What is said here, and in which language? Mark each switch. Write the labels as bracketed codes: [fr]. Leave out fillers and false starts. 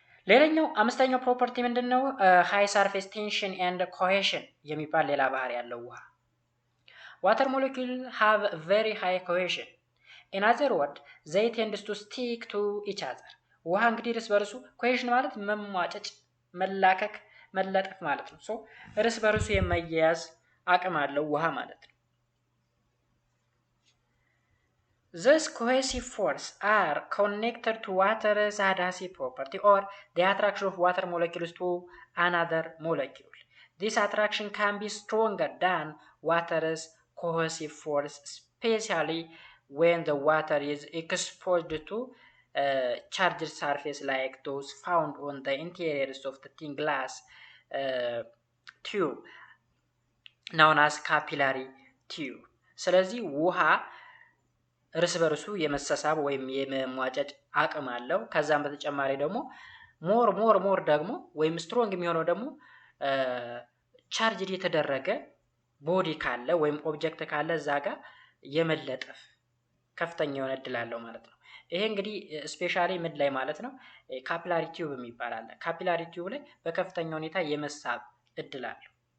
[am] ሌላኛው አምስተኛው ፕሮፐርቲ ምንድነው [en] high surface tension and cohesion [am] የሚባል ሌላ ባህሪ ያለው ውሃ [en] water molecules have very high cohesion in other words they tend to stick to each other [am] ውሃ እንግዲህ እርስ በርሱ cohesion ማለት መሟጨጭ መላከክ መለጠፍ ማለት ነው ሶ እርስ በርሱ የመያያዝ አቅም አለው ውሃ ማለት ነው [en] These cohesive forces are connected to water's adhesive property or the attraction of water molecules to another molecule. This attraction can be stronger than water's cohesive force, especially when the water is exposed to charged surface like those found on the interiors of the thin glass tube known as capillary tube. [am] ስለዚህ ውሃ እርስ በርሱ የመሰሳብ ወይም የመሟጨጭ አቅም አለው ከዛም በተጨማሪ ደግሞ ሞር ደግሞ ወይም ስትሮንግ የሚሆነው ደግሞ ቻርጅድ የተደረገ ቦዲ ካለ ወይም ኦብጀክት ካለ እዛ ጋር የመለጠፍ ከፍተኛ የሆነ እድል አለው ማለት ነው ይሄ እንግዲህ ስፔሻሊ ምን ላይ ማለት ነው ካፒላሪ ቲዩብ የሚባል አለ ካፒላሪ ቲዩብ ላይ በከፍተኛ ሁኔታ የመሳብ እድል አለው